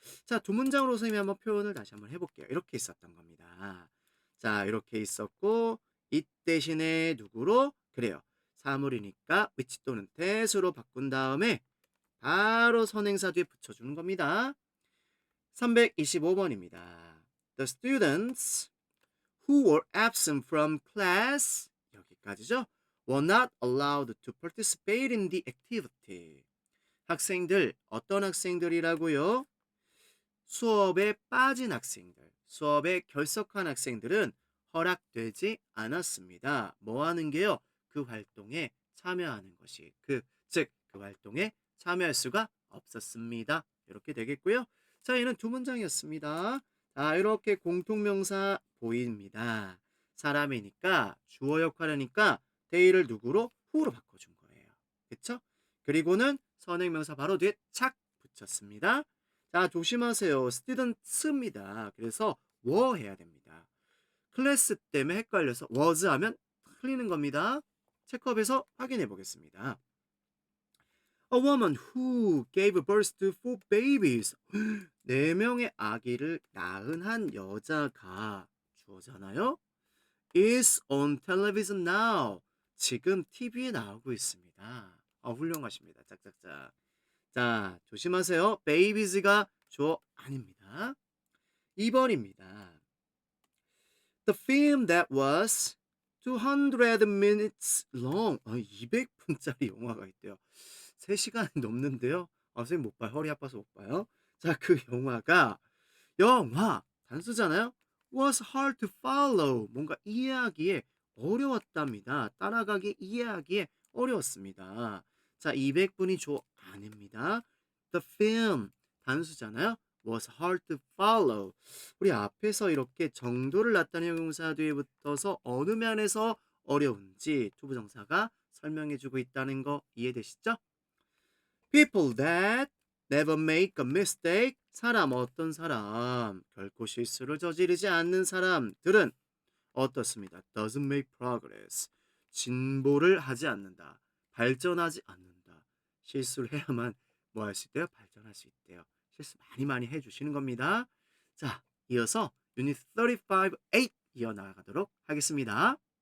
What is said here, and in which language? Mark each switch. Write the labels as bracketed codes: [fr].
[ko] 자, 두 문장으로 선생님이 한번 표현을 다시 한번 해볼게요. 이렇게 있었던 겁니다. 자, 이렇게 있었고 이 대신에 누구로? 그래요. 사물이니까 which 또는 that으로 바꾼 다음에 바로 선행사 뒤에 붙여주는 겁니다. 325번입니다. [en] The students who were absent from class [ko] 여기까지죠. [en] were not allowed to participate in the activity. [ko] 학생들, 어떤 학생들이라고요? 수업에 빠진 학생들, 수업에 결석한 학생들은 허락되지 않았습니다. 뭐 하는 게요? 그 활동에 참여하는 것이 즉 그 활동에 참여할 수가 없었습니다. 이렇게 되겠고요. 자, 얘는 두 문장이었습니다. 자, 이렇게 공통명사 보입니다. 사람이니까 주어 역할이니까 they를 누구로? who로 바꿔준 거예요. 그쵸? 그리고는 선행명사 바로 뒤에 착 붙였습니다. 자, 조심하세요. students입니다. 그래서 were 해야 됩니다. 클래스 때문에 헷갈려서 was 하면 틀리는 겁니다. 체크업해서 확인해 보겠습니다. [en] A woman who gave birth to 4 babies. [ko] 4명의 아기를 낳은 한 여자가 주어잖아요. [en] is on television now. [ko] 지금 TV에 나오고 있습니다. 훌륭하십니다. 짝짝짝. 자, 조심하세요. babies가 주어 아닙니다. 2번입니다. [en] The film that was 200 minutes long. [ko] 200분짜리 영화가 있대요. 3시간이 넘는데요. 선생님 못 봐요. 허리 아파서 못 봐요. 자, 그 영화 단수잖아요. [en] was hard to follow. [ko] 뭔가 이해하기에 어려웠답니다. 따라가기 이해하기에 어려웠습니다. 자, 200분이 조 아닙니다. The film 단수잖아요. [en] was hard to follow. [ko] 우리 앞에서 이렇게 정도를 나타내는 형용사 뒤에 붙어서 어느 면에서 어려운지 투부정사가 설명해주고 있다는 거 이해되시죠? [en] People that never make a mistake. [ko] 어떤 사람, 결코 실수를 저지르지 않는 사람들은 어떻습니다. [en] Doesn't make progress. [ko] 진보를 하지 않는다. 발전하지 않는다. 실수를 해야만 뭐 할 수 있대요? 발전할 수 있대요. 실수 많이 해주시는 겁니다. 자, 이어서 유닛 35, 8 이어나가도록 하겠습니다.